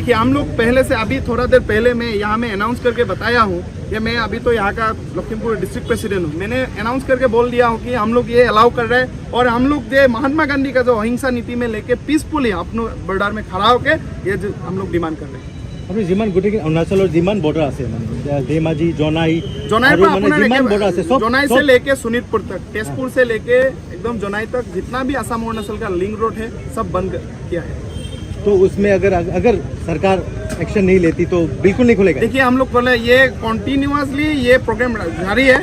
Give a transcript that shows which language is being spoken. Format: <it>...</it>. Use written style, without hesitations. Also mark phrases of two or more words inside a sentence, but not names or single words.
<hi>देखिए, हम लोग पहले से अभी थोड़ा देर पहले मैं यहाँ में अनाउंस करके बताया हूँ कि मैं अभी तो यहाँ का लखीमपुर</hi> <en>district president</en> <hi>हूँ। मैंने अनाउंस करके बोल दिया हूँ कि हम लोग ये अलाउ कर रहे हैं और हम लोग जो महात्मा गांधी का जो अहिंसा नीति में लेके पीसफुली अपने बॉर्डर में खड़ा होके ये जो हम लोग डिमांड कर रहे हैं।</hi> <as>আপনি যিমান গোটেই অৰুণাচলৰ যিমান বৰ্ডাৰ আছে মানে ধেমাজি জনাই</as> <hi>जोनाई से लेके सुनीतपुर तक, तेजपुर से लेके एकदम जोनाई तक जितना भी असम अरुणाचल का</hi> <en>link road</en> <hi>है सब बंद किया है। तो उसमें अगर सरकार एक्शन नहीं लेती तो बिल्कुल नहीं खुलेगा। देखिए, हम लोग बोले ये कॉन्टिन्यूसली ये प्रोग्राम जारी है।</hi>